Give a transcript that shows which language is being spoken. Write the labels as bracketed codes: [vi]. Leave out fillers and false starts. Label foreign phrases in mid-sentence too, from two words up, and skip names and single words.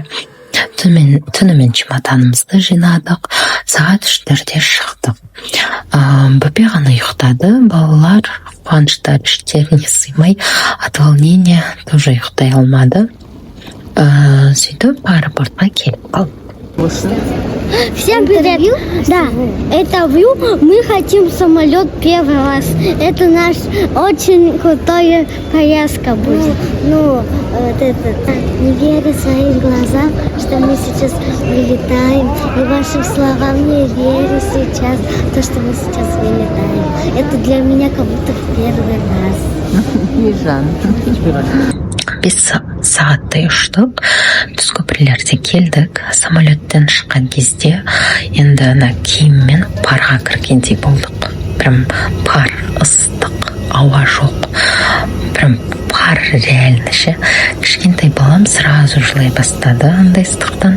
[kk] Түнімен чемоданымызды жинадық, сағат 3-терде шықтық. Бөпе ғана ұйықтады, балалар қуаныштар іштеріне сыймай, [ru] от волнения тоже [kk] ұйықтай алмады. Сөйтіп аэропортқа келіп қалдық. [ru] Всем привет! Да, это Вью. Мы хотим самолет первый раз. Это наш очень крутая поездка будет. Не верю своим глазам, что мы сейчас вылетаем. И вашим словам не верю сейчас, то, что мы сейчас вылетаем. Это для меня как будто в первый раз. [kk] Без сағаттай ұштық, түскі бірлерде келдік. Самолеттен шыққан кезде енді ана киіммен парға кіргендей болдық. Прям пар, ыстық, ауа жоқ. [ru] Прям пар реально ше. [kk] Кішкентай балам сразу жылай бастады андай ыстықтан.